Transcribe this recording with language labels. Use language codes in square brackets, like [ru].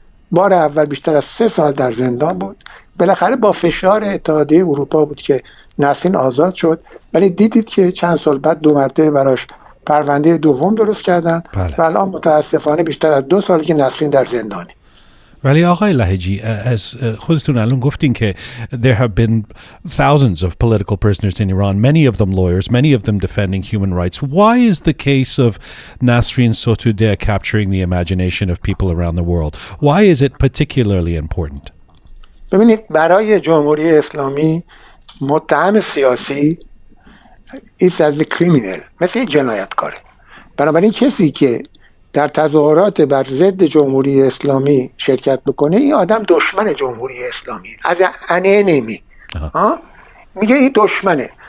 [fa] بار اول بیشتر از 3 سال در زندان بود. بالاخره با فشار اتحادیه اروپا بود که نسرین آزاد شد، ولی دیدید که چند سال بعد 2 مرتبه براش پرونده دوم درست کردن و الان متاسفانه بیشتر از 2 سال که نسرین در زندانی. ولی آقای لهیجی، از خودتون الان گفتین که [en] there have been thousands of political prisoners in Iran, many of them lawyers, many of them defending human rights. Why is the case of Nasrin Sotoudeh capturing the imagination of people around the world? Why is it particularly important? [fa] ببینید، برای جمهوری اسلامی متهم سیاسی [en] is as a criminal، [fa] مثل جنایتکاره. بنابراین کسی که در تظاهرات بر ضد جمهوری اسلامی شرکت بکنه، این آدم دشمن جمهوری اسلامی، از انمی میگه این دشمنه.